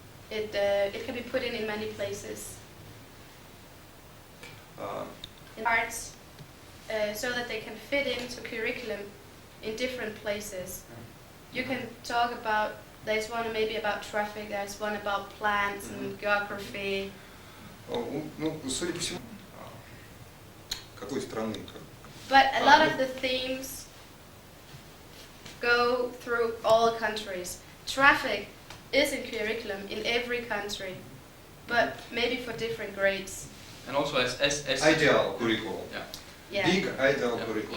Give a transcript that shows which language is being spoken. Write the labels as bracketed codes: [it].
[en] It can be put in many places. In cards, so that they can fit into curriculum in different places. You can talk about, there's one maybe about traffic, there's one about plants and geography. [ru] Ну, судя по всему, какой страны? [en] But a lot of the themes go through all countries. Traffic is in curriculum in every country, but maybe for different grades. And also as Ideal curriculum. Yeah. Big ideal curriculum.